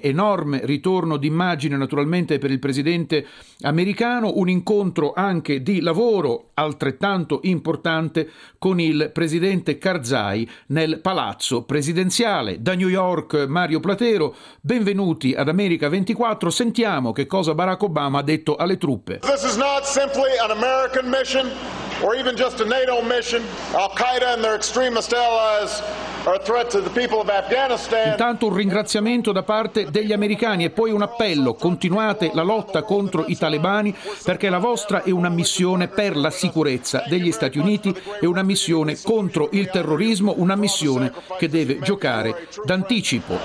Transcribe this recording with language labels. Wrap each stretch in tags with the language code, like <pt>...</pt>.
<it>Enorme ritorno d'immagine naturalmente per il presidente americano, un incontro anche di lavoro altrettanto importante con il presidente Karzai nel palazzo presidenziale. Da New York, Mario Platero, benvenuti ad America 24. Sentiamo che cosa Barack Obama ha detto alle truppe.</it> <en>This is not simply an American mission or even just a NATO mission. Al-Qaeda and their extremist allies are a threat to the people of Afghanistan.</en> <it>Intanto un ringraziamento da parte degli americani e poi un appello: continuate la lotta contro i talebani, perché la vostra è una missione per la sicurezza degli Stati Uniti e una missione contro il terrorismo, una missione che deve giocare d'anticipo.</it>